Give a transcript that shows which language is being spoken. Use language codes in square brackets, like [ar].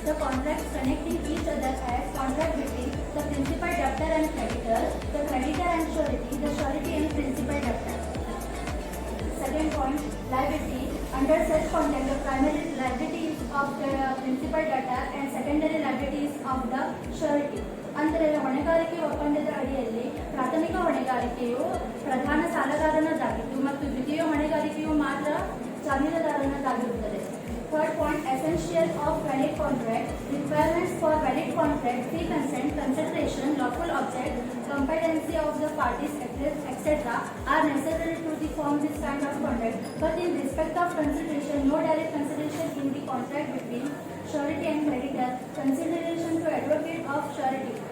[en] The contracts connecting each other as contract between the principal debtor and creditor, the creditor and surety, the surety and principal debtor. Second point, liability. Under such contract, the primary liability is of the principal debtor and secondary liability is of the surety. [kn] ಅಂದರೆ ಹೊಣೆಗಾರಿಕೆ ಒಪ್ಪಂದದ ಅಡಿಯಲ್ಲಿ ಪ್ರಾಥಮಿಕ ಹೊಣೆಗಾರಿಕೆಯು ಪ್ರಧಾನ ಸಾಲಗಾರನದಾಗಿದ್ದು ಮತ್ತು ದ್ವಿತೀಯ ಹೊಣೆಗಾರಿಕೆಯು ಮಾತ್ರ ಜಾಮೀನುದಾರನದಾಗಿರುತ್ತದೆ. [en] Third point, essential of valid contract, requirements for valid contract, free consent, consideration, lawful object, competency of the parties, etc. are necessary to form this kind of contract. But in respect of consideration, no direct consideration in the contract between surety and creditor, consideration to advocate of surety.